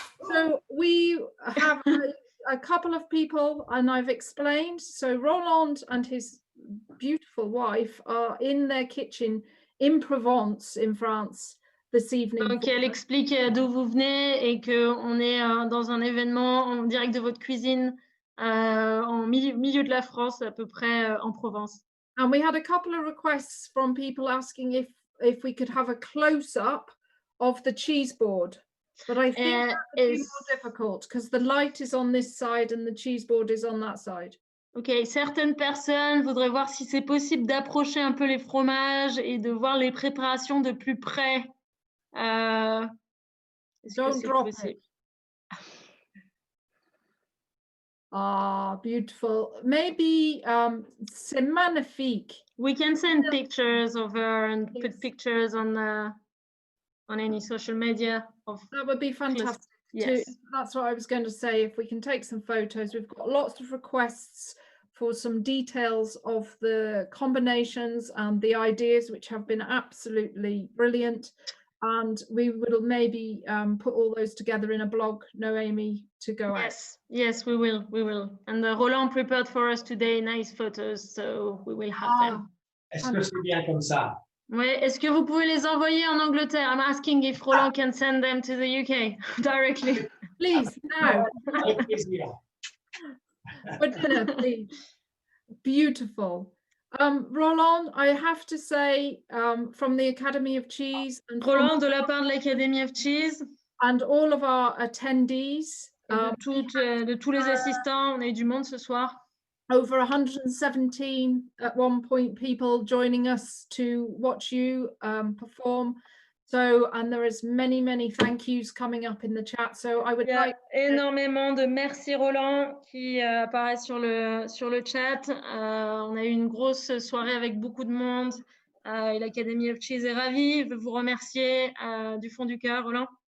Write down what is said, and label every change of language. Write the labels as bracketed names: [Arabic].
[English] So we have a couple of people, and I've explained. So Roland and his beautiful wife are in their kitchen in Provence, in France, this evening. [French] Donc, elle explique d'où vous venez et qu'on est dans un événement en direct de votre cuisine en milieu de la France, à peu près en Provence. [English] And we had a couple of requests from people asking if we could have a close-up of the cheese board. But I think it's more difficult because the light is on this side and the cheese board is on that side. [French] Ok, certaines personnes voudraient voir si c'est possible d'approcher un peu les fromages et de voir les préparations de plus près. [English] Don't drop it. Ah, beautiful. Maybe [French] c'est magnifique. [English] We can send pictures of her and put pictures on any social media. That would be fantastic. Yes. That's what I was going to say. If we can take some photos, we've got lots of requests for some details of the combinations and the ideas, which have been absolutely brilliant. And we will maybe put all those together in a blog, Noémie, to go out. Yes, we will. And Roland prepared for us today nice photos, so we will have them. [French] Est-ce que c'est bien comme ça? Ouais, est-ce que vous pouvez les envoyer en Angleterre? [English] I'm asking if Roland can send them to the UK directly. Please, now. [French] Avec plaisir. [English] For dinner, please. Beautiful. Roland, I have to say, from the Academy of Cheese and [French] Roland, de la part de l'Academy of Cheese, [English] and all of our attendees, [French] de tous les assistants, on a eu du monde ce soir. [English] over 117 at one point people joining us to watch you perform. So, and there is many thank yous coming up in the chat. So I would [French] Il y a [English] like [French] énormément de merci Roland qui apparaissent sur le chat. On a eu une grosse soirée avec beaucoup de monde. Et l'Academy of Cheese est ravie. Je veux vous remercier du fond du cœur, Roland.